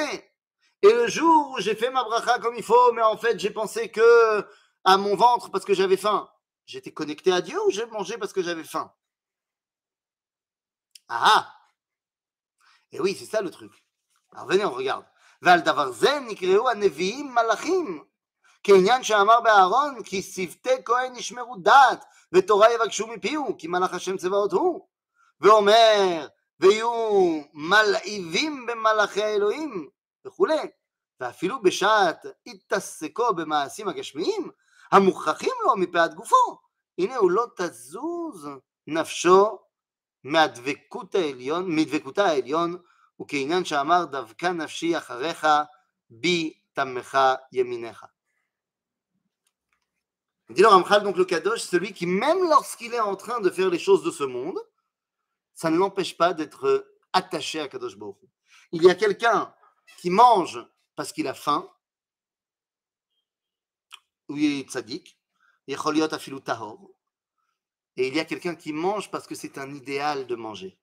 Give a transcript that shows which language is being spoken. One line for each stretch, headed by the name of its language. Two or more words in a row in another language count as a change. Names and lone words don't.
French: Et le jour où j'ai fait ma bracha comme il faut, mais en fait j'ai pensé que à mon ventre parce que j'avais faim, j'étais connecté à Dieu ou j'ai mangé parce que j'avais faim? Ah! Et oui, c'est ça le truc. Alors venez, on regarde.
Hebrew: ועל דבר זה נקראו הנביאים מלאכים. כעניין שאמר באהרון, כי שבטי כהן ישמרו דעת, ותורה יבקשו מפיהו, כי מלאך השם צבאות הוא. ואומר, ויהיו מלהיבים במלאכי האלוהים, וכולי. ואפילו בשעת התעסקו במעשים הגשמיים, המוכרחים לו מפאת גופו, הנה הוא לא תזוז נפשו מדבקותה העליון, וכעניין שאמר, דווקא נפשי אחריך, בי תמך ימיניך.
French: Dit le Ramchal, donc le Kadosh, celui qui, même lorsqu'il est en train de faire les choses de ce monde, ça ne l'empêche pas d'être attaché à Kadosh Baruch Hu. Il y a quelqu'un qui mange parce qu'il a faim, ou il est tzaddik, et il y a quelqu'un qui mange parce que c'est un idéal de manger.